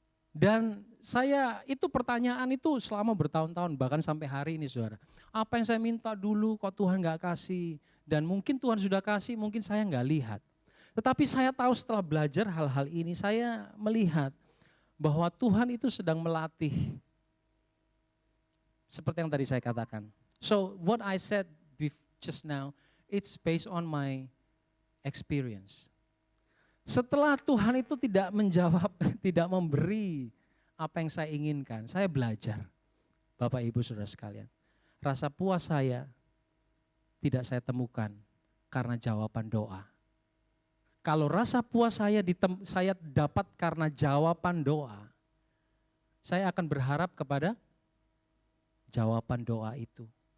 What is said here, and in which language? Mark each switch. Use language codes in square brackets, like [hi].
[id] Dan saya itu pertanyaan itu selama bertahun-tahun, bahkan sampai hari ini saudara. Apa yang saya minta dulu kok Tuhan gak kasih? Dan mungkin Tuhan sudah kasih, mungkin saya gak lihat. Tetapi saya tahu setelah belajar hal-hal ini, saya melihat bahwa Tuhan itu sedang melatih. Seperti yang tadi saya katakan. [en] So what I said just now, it's based on my experience. [id] Setelah Tuhan itu tidak menjawab, tidak memberi apa yang saya inginkan, saya belajar. Bapak Ibu Saudara sekalian, rasa puas saya tidak saya temukan karena jawaban doa. Kalau rasa puas saya dapat karena jawaban doa, saya akan berharap kepada jawaban doa itu.